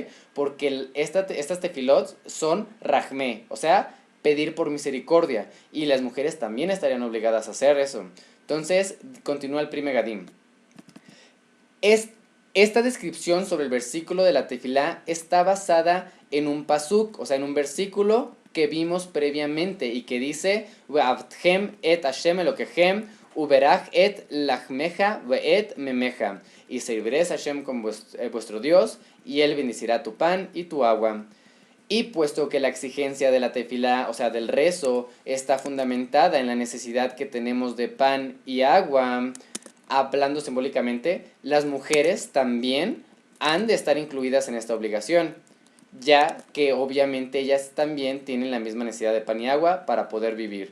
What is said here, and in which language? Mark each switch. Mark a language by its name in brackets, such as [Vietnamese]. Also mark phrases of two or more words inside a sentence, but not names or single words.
[Spanish] Porque estas tefilot son rajmé, o sea, pedir por misericordia, y las mujeres también estarían obligadas a hacer eso. Entonces, continúa el Pri Megadim. Esta descripción sobre el versículo de la tefilá está basada en un pasuk, o sea, en un versículo que vimos previamente y que dice [Hebrew] ועבדתם את השם אלוקיכם וברך את לחמך ואת מימיך, [Spanish] y serviréis a Hashem con vuestro Dios, y Él bendecirá tu pan y tu agua. Y puesto que la exigencia de la tefilá, o sea, del rezo, está fundamentada en la necesidad que tenemos de pan y agua, hablando simbólicamente, las mujeres también han de estar incluidas en esta obligación, ya que obviamente ellas también tienen la misma necesidad de pan y agua para poder vivir.